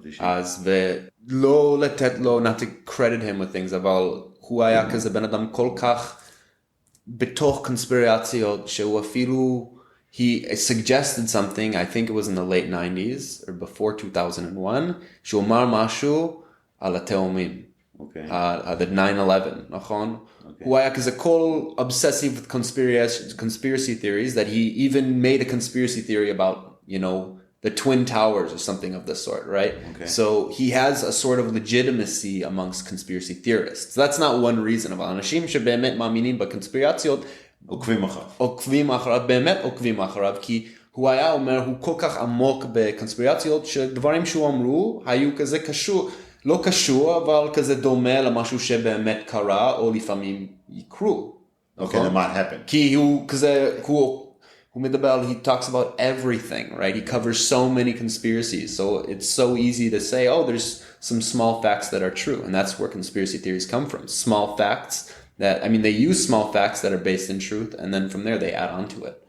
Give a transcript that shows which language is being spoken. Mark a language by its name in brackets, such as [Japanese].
[Hebrew] אז ולא לתת לו, [English] not to credit him with things, [Hebrew] אבל הוא היה כזה בן אדם כל כך בתוך קונספירציות, שהוא אפילו... [English] he suggested something, I think it was in the late 90s or before 2001, [Hebrew] שהוא אמר משהו על התאומים. [English] Okay. The 9/11, [Hebrew] נכון? הוא היה כזה כל [English] obsessive with conspiracy theories that he even made a conspiracy theory about, the Twin Towers or something of the sort, right? Okay. So he has a sort of legitimacy amongst conspiracy theorists. That's not one reason, [Hebrew] אבל אנשים שבאמת מאמינים בקונספירציות, עוקבים אחריו, באמת עוקבים אחריו, כי הוא היה אומר, הוא כל כך עמוק בקונספירציות, שדברים שהוא אמרו, היו כזה קשור, לא קשור, אבל כזה דומה למשהו שבאמת קרה, או לפעמים יקרו. [English] Okay, that might happen. [Hebrew] כי הוא כזה, הוא מדבר, [English] he talks about everything, right? He covers so many conspiracies, so it's so easy to say, oh, there's some small facts that are true, and that's where conspiracy theories come from. Small facts they use small facts that are based in truth, and then from there they add on to it.